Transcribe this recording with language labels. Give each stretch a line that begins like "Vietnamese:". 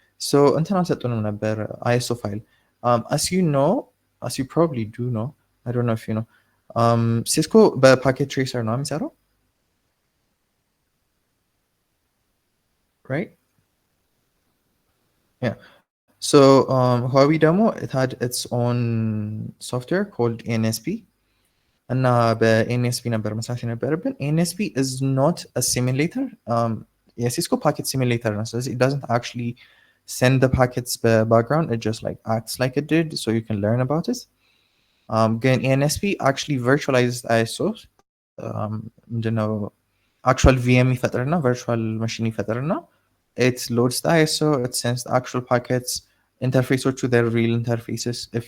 English: So
Amharic: እንትን አልሰጡንም ነበር
English: ISO file. As you know, as you probably do know, I don't know if you know, Cisco
Amharic: በፓኬት ትሬሰር ነው የሚሰራው,
English: right? Yeah. So Huawei demo, it had its own software called ANSP.
Amharic: እና በኤንኤስፒ ነበር መስራት የነበረብን. ኤንኤስፒ
English: is not a simulator.
Amharic: የሲስኮ
English: packet simulator
Amharic: ነው. ስለዚህ
English: it doesn't actually send the packets background. It just like acts like it did, so you can learn about it.
Amharic: ግን
English: ANSP actually virtualized ISO.
Amharic: ምንድነው
English: actual VM
Amharic: ይፈጥርና
English: virtual machine
Amharic: ይፈጥርና
English: it loads the ISO, it sends the actual packets, interfaces to their real interfaces.